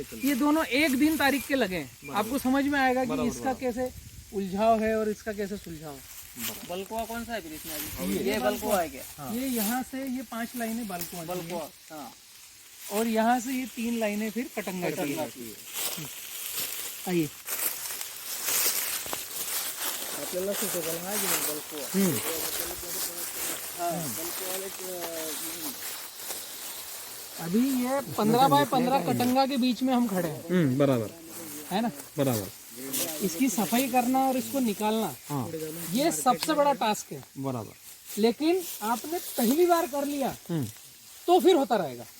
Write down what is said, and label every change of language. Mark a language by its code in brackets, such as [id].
[hi] ये दोनों एक दिन तारीख के लगे हैं। आपको समझ में आएगा कि इसका कैसे उलझाव है और इसका कैसे सुलझाव है। बल्कुआ कौन सा है फिर इसमें अभी? ये बल्कुआ है क्या? ये यहाँ से ये 5 लाइनें बाल्कुआ की हैं। बल्कुआ, हाँ। और यहाँ से ये 3 लाइनें फिर कटंगा की हैं। आइए, [mr] आपल्याला सुटेबल आहे की नाही बल्कुआ? [hi] हाँ, अभी ये 15 बाय 15 कटंगा के बीच में हम खड़े हैं, बराबर है ना। बराबर इसकी सफाई करना और इसको निकालना, हाँ ये सबसे बड़ा टास्क है। बराबर लेकिन आपने पहली बार कर लिया तो फिर होता रहेगा,